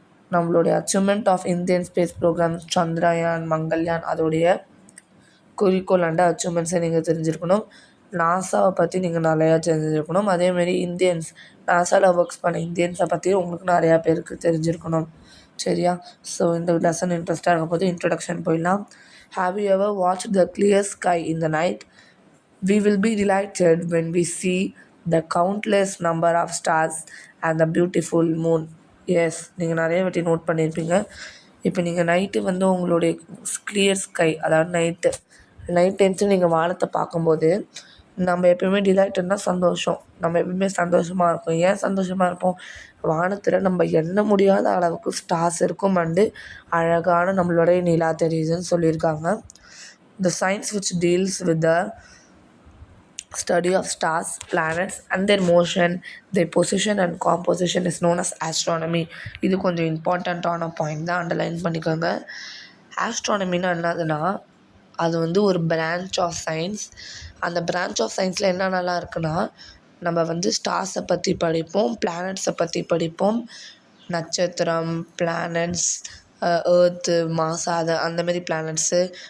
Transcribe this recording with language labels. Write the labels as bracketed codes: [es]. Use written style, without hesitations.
[ta] நம்மளுடைய achievement of Indian space program Chandrayaan, Mangalyaan அதோடைய குறிக்கோள் அண்ட் அச்சீவ்மெண்ட்ஸை நீங்கள் தெரிஞ்சுருக்கணும். நாசாவை பற்றி நீங்கள் நிறையா தெரிஞ்சிருக்கணும். அதேமாரி இந்தியன்ஸ் நாசாவில் ஒர்க்ஸ் பண்ண இந்தியன்ஸை பற்றி உங்களுக்கு நிறையா பேருக்கு தெரிஞ்சிருக்கணும். சரியா? ஸோ இந்த லெசன் இன்ட்ரெஸ்ட்டாக இருக்கும் போது இன்ட்ரடக்ஷன் போயிடலாம். [en] Have you ever watch the clear sky in the night? We will be delighted when we see the countless number of stars and the beautiful moon. [ta] S, நீங்கள் நிறைய வாட்டி நோட் பண்ணியிருப்பீங்க. இப்போ நீங்கள் நைட்டு உங்களுடைய கிளியர் ஸ்கை, அதாவது night times நீங்கள் வானத்தை பார்க்கும்போது நம்ம எப்பயுமே டிலைட்டட்னா சந்தோஷம். நம்ம எப்பயுமே சந்தோஷமாக இருப்போம். ஏன் சந்தோஷமாக இருப்போம்? வானத்தில் நம்ம எண்ண முடியாத அளவுக்கு ஸ்டார்ஸ் இருக்கும் அண்டு அழகான நம்மளுடைய நிலா தெரியுதுன்னு சொல்லியிருக்காங்க. [en] The science which deals with the study of stars, planets and their motion, their position and composition is known as astronomy. [ta] இது கொஞ்சம் இம்பார்ட்டண்ட்டான பாயிண்ட் தான், அண்டர்லைன் பண்ணிக்கோங்க. ஆஸ்ட்ரானமின்னா என்னதுன்னா அது ஒரு பிரான்ச் ஆஃப் சயின்ஸ். அந்த பிரான்ச் ஆஃப் சயின்ஸில் என்னென்னலாம் இருக்குன்னா நம்ம ஸ்டார்ஸை பற்றி படிப்போம், பிளானட்ஸை பற்றி படிப்போம், நட்சத்திரம், பிளானட்ஸ், ஏர்த்து, மாஸ் அந்தமாரி பிளானட்ஸு.